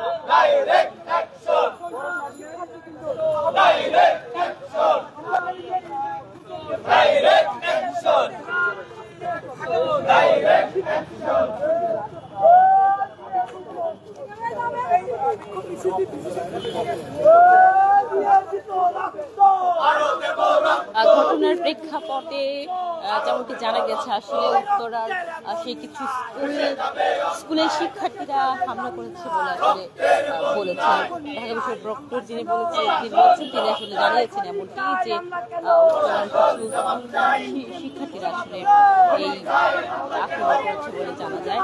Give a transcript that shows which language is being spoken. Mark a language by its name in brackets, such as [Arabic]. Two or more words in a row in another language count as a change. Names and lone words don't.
[English] Direct action! Direct action! Direct action! Direct action! [Bangla] ঘটনার প্রেক্ষাপটে যেমনটি জানা গেছে আসলে উত্তরার সেই কিছু স্কুলের শিক্ষার্থীরা হামলা করেছে বলে আসলে বলেছেন ঢাকা বিশ্ববিদ্যালয়ের প্রক্টর যিনি বলছেন তিনি আসলে জানিয়েছেন এমনটি যে উত্তরার কিছু শিক্ষার্থীরা আসলে এই আক্রমণ করেছে বলে জানা যায়।